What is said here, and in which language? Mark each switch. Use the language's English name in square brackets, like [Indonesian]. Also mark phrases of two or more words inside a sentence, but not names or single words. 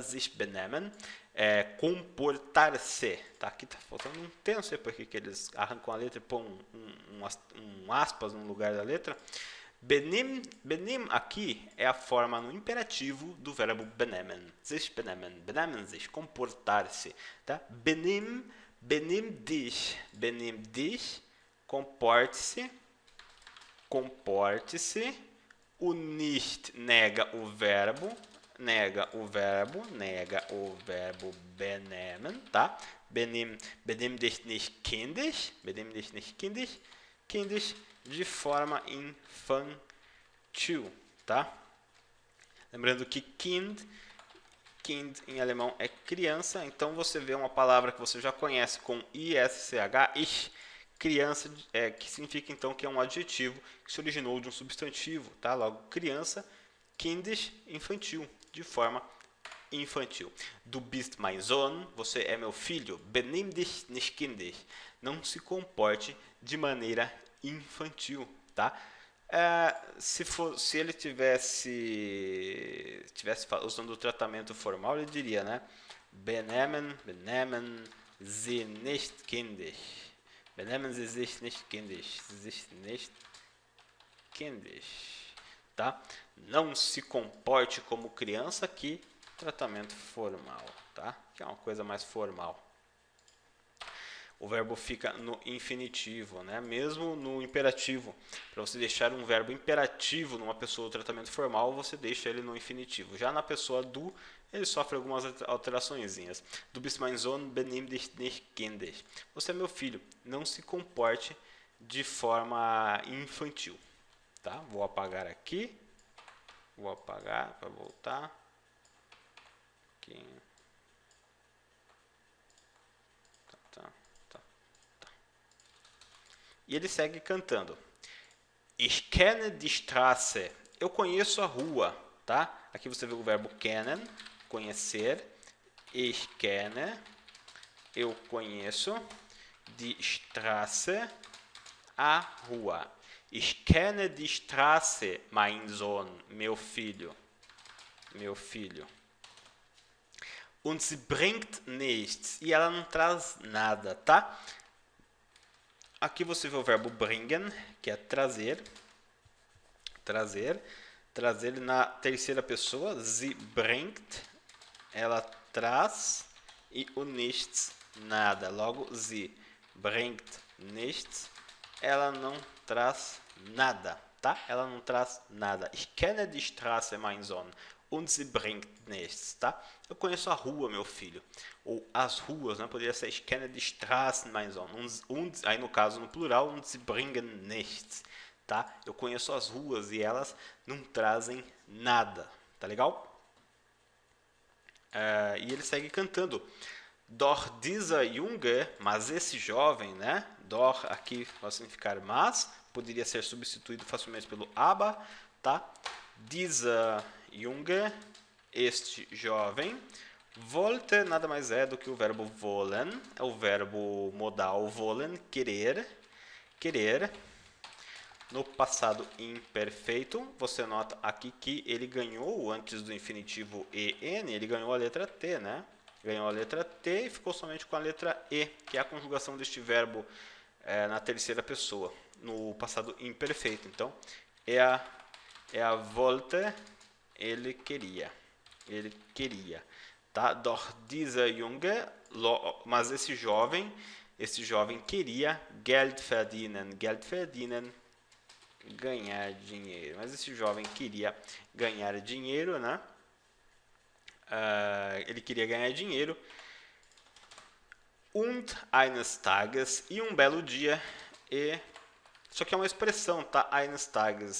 [German] Sich benehmen, [Portuguese] comportar-se, tá? Aqui tá faltando um T, não sei por que eles arrancam a letra e põem um aspas no lugar da letra. Benimm aqui é a forma no imperativo do verbo benehmen. [German] Sich benehmen sich, [Portuguese] comportar-se, tá? [German] Benimm dich, [Portuguese] comporte-se. O nicht nega o verbo benehmen, tá? [German] Benimm dich nicht kindisch, kindisch [Portuguese] de forma infantil, tá? Lembrando que kind em alemão é criança, então você vê uma palavra que você já conhece com isch, criança, que significa então que é um adjetivo que se originou de um substantivo, tá? Logo, criança, kindisch, infantil, de forma infantil. [German] Du bist mein Sohn, [Portuguese] você é meu filho. [German] Benimm dich nicht kindisch, [Portuguese] não se comporte de maneira infantil, tá? Se ele tivesse usando o tratamento formal, ele diria, né? [German] Benehmen Sie nicht kindisch. Benehmen Sie sich nicht kindisch. [Portuguese] Tá? Não se comporte como criança, aqui tratamento formal, tá? Que é uma coisa mais formal. O verbo fica no infinitivo, né? Mesmo no imperativo. Para você deixar um verbo imperativo numa pessoa do tratamento formal, você deixa ele no infinitivo. Já na pessoa do, ele sofre algumas alteraçõezinhas. [German] Du bist mein Sohn, benimm dich nicht kindisch. [Portuguese] Você é meu filho, não se comporte de forma infantil. Tá? Vou apagar aqui. Vou apagar para voltar. Aqui. E ele segue cantando. [German] Ich kenne die Straße. [Portuguese] Eu conheço a rua, tá? Aqui você vê o verbo kennen, conhecer. [German] Ich kenne, [Portuguese] eu conheço. [German] Die Straße, [Portuguese] a rua. [German] Ich kenne die Straße, mein Sohn, [Portuguese] meu filho. Meu filho. [German] Und sie bringt nichts. [Portuguese] E ela não traz nada, tá? Aqui você vê o verbo bringen, que é trazer. Trazer na terceira pessoa. [German] Sie bringt, [Portuguese] ela traz. E o nichts, nada. Logo, [German] sie bringt nichts, [Portuguese] ela não traz nada, tá? Ela não traz nada. [German] Ich kenne die Straße, mein Sohn. Und sie bringt nichts, [Portuguese] tá? Eu conheço a rua, meu filho. Ou as ruas, né? Poderia ser [German] ich kenne die Straßen, mein Sohn. Und, [Portuguese] aí no caso, no plural, [German] und sie bringen nichts, [Portuguese] tá? Eu conheço as ruas e elas não trazem nada, tá legal? E ele segue cantando. [German] Doch dieser Junge, [Portuguese] mas esse jovem, né? Doch aqui vai significar mas, poderia ser substituído facilmente pelo aber, tá? [German] Dieser Junge, [Portuguese] este jovem, wollte nada mais é do que o verbo wollen, é o verbo modal wollen, querer, querer. No passado imperfeito, você nota aqui que ele ganhou, antes do infinitivo en, ele ganhou a letra T, né? Ganhou a letra T e ficou somente com a letra E, que é a conjugação deste verbo na terceira pessoa, no passado imperfeito. Então, é a wollte, ele queria, tá? [German] Doch dieser Junge, [Portuguese] mas esse jovem queria [German] Geld verdienen, [Portuguese] ganhar dinheiro. Mas esse jovem queria ganhar dinheiro, né? Ele queria ganhar dinheiro. [German] Und eines Tages, [Portuguese] e um belo dia, só que é uma expressão, tá? [German] Eines Tages.